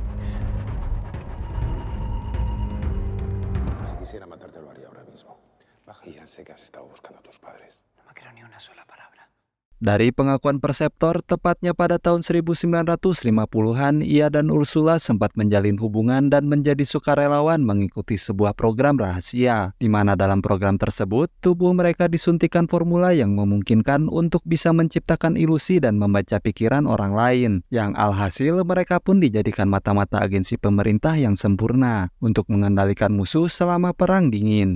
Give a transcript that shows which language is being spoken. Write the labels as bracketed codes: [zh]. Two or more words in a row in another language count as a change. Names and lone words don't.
[es] Si quisiera matarte lo haría ahora mismo. Baja. Y ya sé que has estado buscando a tus padres. No me creo ni una sola palabra. [id] Dari pengakuan Perceptor, tepatnya pada tahun 1950-an, ia dan Ursula sempat menjalin hubungan dan menjadi sukarelawan mengikuti sebuah program rahasia, di mana dalam program tersebut, tubuh mereka disuntikan formula yang memungkinkan untuk bisa menciptakan ilusi dan membaca pikiran orang lain, yang alhasil mereka pun dijadikan mata-mata agensi pemerintah yang sempurna untuk mengendalikan musuh selama Perang Dingin.